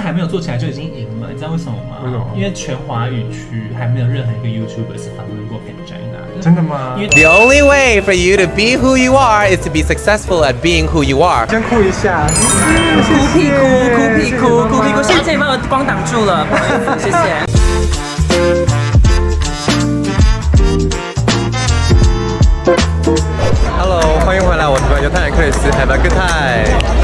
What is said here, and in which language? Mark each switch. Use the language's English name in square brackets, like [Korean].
[Chinese] 做起来就已经赢了，你知道为什么吗？为什么？因为全华语区还没有任何一个 YouTuber 是访问过 Pangina 的。真的吗？因为 [English] The only way for you to be who you are is to be successful at being who you are。 [Chinese] 先哭一下，哭屁股，下次你帮我光挡住了，不好意思，谢谢。 Hello， 欢迎回来，我是游泰人克里斯 ， [English] Have a good time。